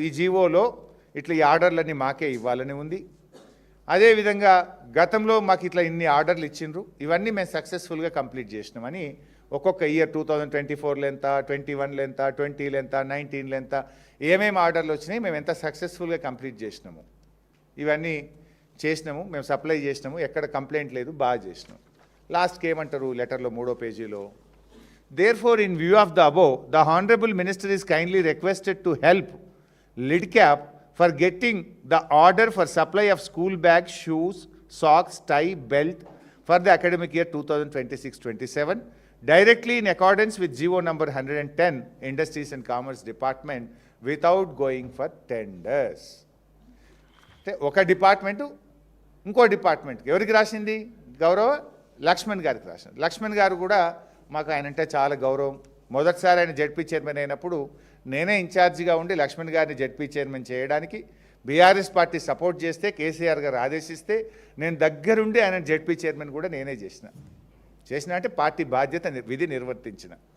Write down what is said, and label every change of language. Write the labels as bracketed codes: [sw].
[te] ఈ జీవోలో ఇట్లా ఈ ఆర్డర్లన్నీ మాకే ఇవ్వాలని ఉంది. అదేవిధంగా గతంలో మాకు ఇట్లా ఇన్ని ఆర్డర్లు ఇచ్చిండ్రు, ఇవన్నీ మేము సక్సెస్ఫుల్గా కంప్లీట్ చేసినామని ఒక్కొక్క ఇయర్ 2024లో ఎంత, 21లో ఎంత, 20లో ఎంత, 19లో ఎంత, ఏమేమి ఆర్డర్లు వచ్చినాయి, మేము ఎంత సక్సెస్ఫుల్గా కంప్లీట్ చేసినాము, ఇవన్నీ చేసినాము, మేము సప్లై చేసినాము, ఎక్కడ కంప్లైంట్ లేదు, బాగా చేసినాము. లాస్ట్కి ఏమంటారు లెటర్లో 3వ పేజీలో? [en] Therefore, in view of the above, the Honorable Minister is kindly requested to help Lid Cap for getting the order for supply of school bags, shoes, socks, tie, belt for the academic year 2026-27 directly in accordance with GO number 110, Industries and Commerce Department, without going for tenders. [te] ఒక department ఇంకో డిపార్ట్మెంట్కి ఎవరికి రాసింది? గౌరవ లక్ష్మణ్ గారికి రాసింది. లక్ష్మణ్ గారు కూడా మాకు ఆయన అంటే చాలా గౌరవం. మొదటిసారి ఆయన జడ్పీ చైర్మన్ అయినప్పుడు నేనే ఇన్ఛార్జిగా ఉండి లక్ష్మణ్ గారిని జడ్పీ చైర్మన్ చేయడానికి బీఆర్ఎస్ పార్టీ సపోర్ట్ చేస్తే, కేసీఆర్ గారు ఆదేశిస్తే నేను దగ్గరుండి ఆయన జడ్పీ చైర్మన్ కూడా నేనే చేసిన అంటే పార్టీ బాధ్యత విధి నిర్వర్తించిన.